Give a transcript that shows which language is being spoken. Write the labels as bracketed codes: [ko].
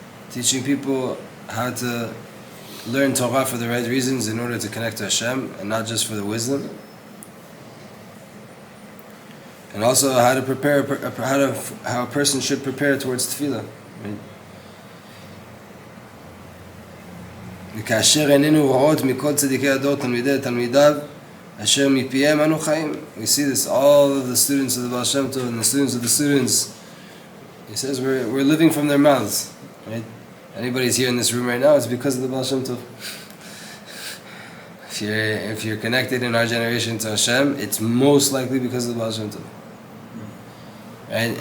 [en] Teaching people how to learn Torah for the right reasons in order to connect to Hashem and not just for the wisdom. And also how to prepare, how a person should prepare towards tefillah. Right? [he] וכאשר עינינו רואות מכל צדיקי הדור תלמידיו אשר מפיהם אנו חיים. [en] We see this, all of the students of the Baal Shem Tov and the students of the students. He says we're living from their mouths. Right? Anybody's here in this room right now, it's because of the Baal Shem Tov. If you're connected in our generation to Hashem, it's most likely because of the Baal Shem Tov. Right?